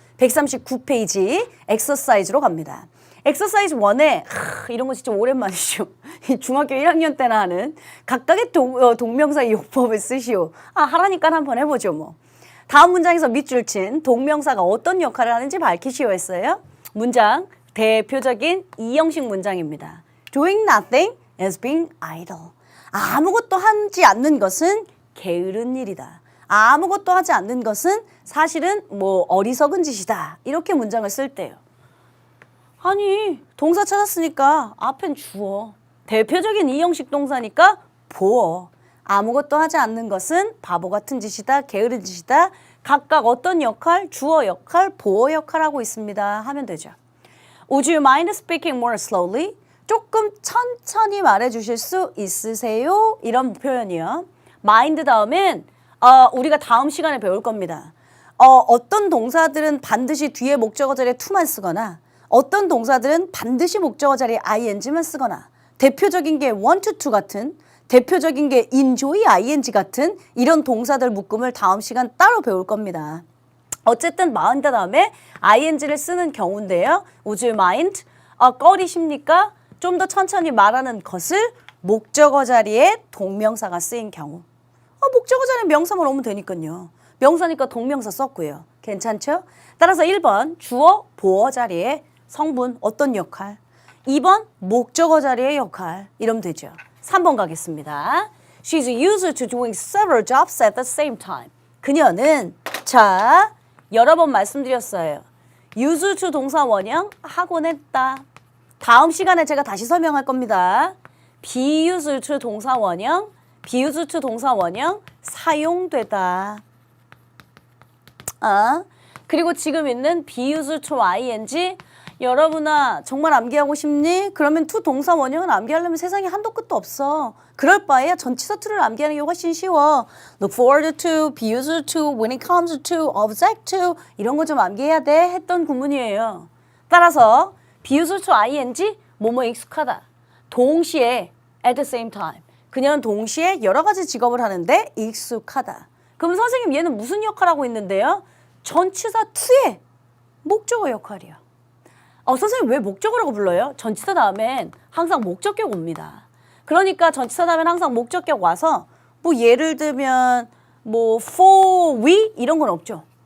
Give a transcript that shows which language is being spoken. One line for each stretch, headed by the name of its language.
Korean: 139페이지 엑서사이즈로 갑니다. 엑서사이즈 1에 이런 거 진짜 오랜만이죠. 중학교 1학년 때나 하는 각각의 동명사의 용법을 쓰시오. 하라니까 한번 해보죠 뭐. 다음 문장에서 밑줄 친 동명사가 어떤 역할을 하는지 밝히시오 했어요. 문장 대표적인 이형식 문장입니다.
English: Doing nothing is being idle.
Korean: 아무것도 하지 않는 것은 게으른 일이다. 아무것도 하지 않는 것은 사실은 어리석은 짓이다. 이렇게 문장을 쓸 때요. 아니 동사 찾았으니까 앞엔 주어. 대표적인 이형식 동사니까 보어. 아무것도 하지 않는 것은 바보 같은 짓이다. 게으른 짓이다. 각각 어떤 역할? 주어 역할, 보어 역할하고 있습니다. 하면 되죠.
English: Would you mind speaking more slowly?
Korean: 조금 천천히 말해주실 수 있으세요? 이런 표현이요. mind 다음엔 우리가 다음 시간에 배울 겁니다. 어떤 동사들은 반드시 뒤에 목적어 자리에 to만 쓰거나 어떤 동사들은 반드시 목적어 자리에 ing만 쓰거나 대표적인 게 want to 같은 대표적인 게 enjoy ing 같은 이런 동사들 묶음을 다음 시간 따로 배울 겁니다. 어쨌든 mind 다음에 ing를 쓰는 경우인데요.
English: Would you mind? 꺼리십니까?
Korean: 좀 더 천천히 말하는 것을 목적어 자리에 동명사가 쓰인 경우. 목적어 자리에 명사만 오면 되니까요. 명사니까 동명사 썼고요. 괜찮죠? 따라서 1번 주어, 보어 자리에 성분 어떤 역할? 2번 목적어 자리의 역할. 이러면 되죠. 3번 가겠습니다.
English: She's used to doing several jobs at the same time.
Korean: 그녀는 여러 번 말씀드렸어요. used to 동사 원형 하곤 했다. 다음 시간에 제가 다시 설명할 겁니다. be used to 동사 원형, be used to 동사 원형 사용되다. 그리고 지금 있는 be used to ing 여러분아 정말 암기하고 싶니? 그러면 to 동사 원형을 암기하려면 세상에 한도 끝도 없어. 그럴 바에야 전치사 to를 암기하는 게 훨씬 쉬워. Look forward to, be used to, when it comes to, object to 이런 거 좀 암기해야 돼 했던 구문이에요. 따라서 be used to ing 뭐뭐에 익숙하다. 동시에 at the same time. 그녀는 동시에 여러 가지 직업을 하는데 익숙하다. 그럼 선생님 얘는 무슨 역할하고 있는데요? 전치사 to의 목적어 역할이요. 선생님 왜 목적어라고 불러요? 전치사 다음엔 항상 목적격 옵니다. 그러니까 전치사 다음엔 항상 목적격 와서 예를 들면 for we 이런 건 없죠.